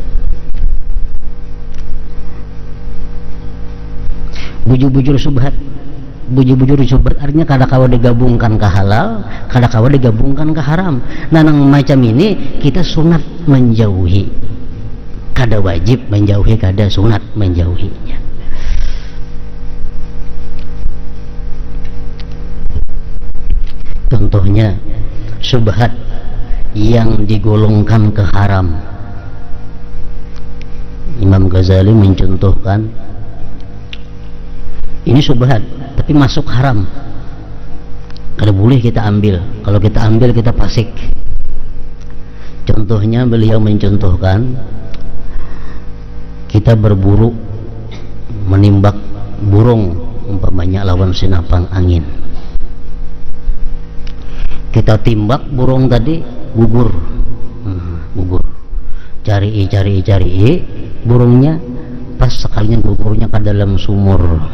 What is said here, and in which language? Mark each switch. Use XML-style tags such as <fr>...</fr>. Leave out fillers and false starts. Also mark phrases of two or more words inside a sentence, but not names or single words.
<id>Bujur-bujur syubhat, bujur-bujur syubhat artinya</id> <bjn>kada kawa</bjn> <id>digabungkan ke halal,</id> <bjn>kada kawa</bjn> <id>digabungkan ke haram. Nah nang macam ini kita sunat menjauhi,</id> <bjn>kada wajib</bjn> <id>menjauhi,</id> <bjn>kada sunat</bjn> <id>menjauhinya. Contohnya syubhat yang digolongkan ke haram. Imam Ghazali mencontohkan ini syubhat tapi masuk haram, kada boleh kita ambil. Kalau kita ambil kita fasik. Contohnya beliau mencontohkan kita berburu menimbak burung umpamanya</id> <bjn>lawan sinapang angin.</bjn> <id>Kita timbak burung tadi gugur, gugur. Cari burungnya pas sekalinya gugurnya ke dalam sumur.</id>